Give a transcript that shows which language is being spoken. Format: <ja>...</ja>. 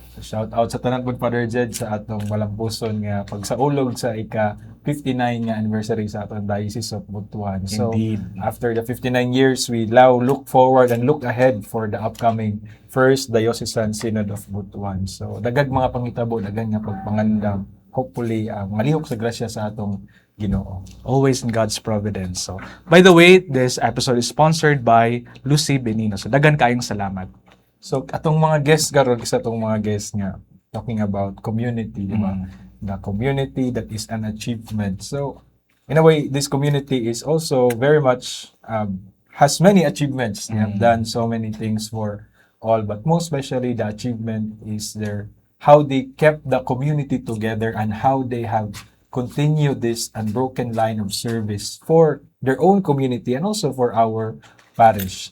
<ceb>Shout out sa tanan pud Father Jed sa atong malampuson nga pagsaulog sa ika-59 nga anniversary sa atong Diocese of Butuan. So</ceb> <en>Indeed. after the 59 years, we now look forward and look ahead for the upcoming First Diocesan Synod of Butuan.</en> <ceb>So dagag mga pangitabo, dagag nga pagpangandam. Hopefully, malihok sa grasya sa atong Ginoo.</ceb> <en>Always in God's providence. So, by the way, this episode is sponsored by Lucy Benino.</en> <ceb>So dagan kaayong salamat. So, atong mga guests karon isa atong mga guests nga</ceb> <en>talking about community,</en> <ceb>di ba?</ceb> <en>The community that is an achievement. So, in a way, this community is also very much has many achievements. They have done so many things for all, but most especially the achievement is how they kept the community together and how they have continued this unbroken line of service for their own community and also for our parish.</en>